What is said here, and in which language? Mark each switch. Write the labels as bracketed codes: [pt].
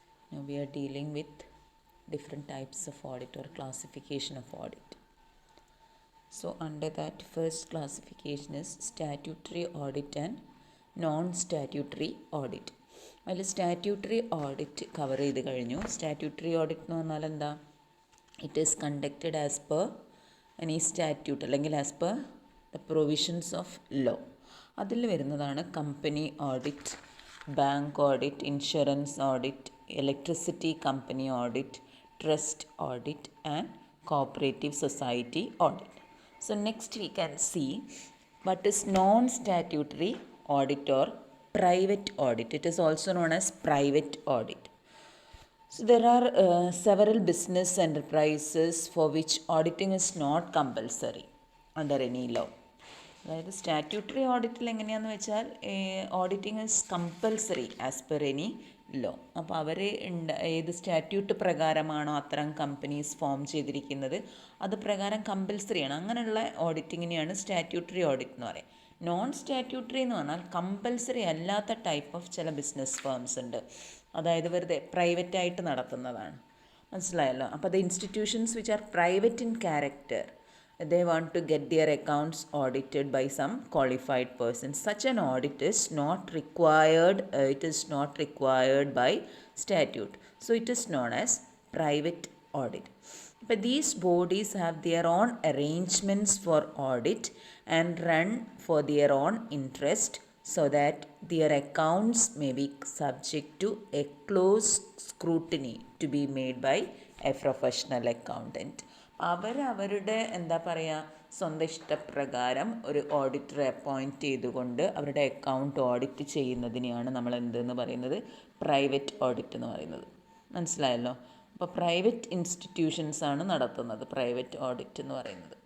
[en] Now we are dealing with different types of audit or classification of audit. So, under that, first classification is statutory audit and non-statutory audit. [ml] അതിൽ statutory audit cover ചെയ്ത് കഴിഞ്ഞു. Statutory audit എന്ന് പറഞ്ഞാൽ എന്താ? [en] it is conducted as per any statute [ml] അല്ലെങ്കിൽ [en] As per the provisions of law. [ml] അതിൽ വരുന്നതാണ് company audit, bank audit, insurance audit, electricity company audit, trust audit and cooperative society audit. [en] So next we can see what is non-statutory audit or private audit. It is also known as private audit. So there are several business enterprises for which auditing is not compulsory under any law. [ml] അതായത് statutory ഓഡിറ്റിൽ എങ്ങനെയാണെന്ന് വെച്ചാൽ [en] Auditing is compulsory as per any law. [ml] അപ്പോൾ അവർ ഏത് statute പ്രകാരമാണോ അത്തരം companies form ചെയ്തിരിക്കുന്നത് അത് പ്രകാരം കമ്പൽസറിയാണ്. അങ്ങനെയുള്ള ഓഡിറ്റിങ്ങിനെയാണ് സ്റ്റാറ്റ്യൂട്ടറി ഓഡിറ്റ് എന്ന് പറയുക. നോൺ സ്റ്റാറ്റ്യൂട്ടറി എന്ന് പറഞ്ഞാൽ കമ്പൽസറി അല്ലാത്ത ടൈപ്പ് ഓഫ് ചില ബിസിനസ് ഫേംസ് ഉണ്ട്. അതായത് വെറുതെ പ്രൈവറ്റായിട്ട് നടത്തുന്നതാണ്. മനസ്സിലായല്ലോ? അപ്പോൾ [en] The institutions which are private in character, they want to get their accounts audited by some qualified person. Such an audit is not required. It is not required by statute. So it is known as private audit. But these bodies have their own arrangements for audit and run for their own interest, so that their accounts may be subject to a close scrutiny to be made by a professional accountant. [ml] അവരുടെ എന്താ പറയുക, സ്വന്തം ഇഷ്ടപ്രകാരം ഒരു ഓഡിറ്ററെ appoint ചെയ്തുകൊണ്ട് അവരുടെ account audit ചെയ്യുന്നതിനെയാണ് നമ്മൾ എന്തെന്ന് പറയുന്നത്, പ്രൈവറ്റ് ഓഡിറ്റ് എന്ന് പറയുന്നത്. മനസ്സിലായല്ലോ? അപ്പോൾ പ്രൈവറ്റ് ഇൻസ്റ്റിറ്റ്യൂഷൻസ് ആണ് നടത്തുന്നത് പ്രൈവറ്റ് ഓഡിറ്റ് എന്ന് പറയുന്നത്.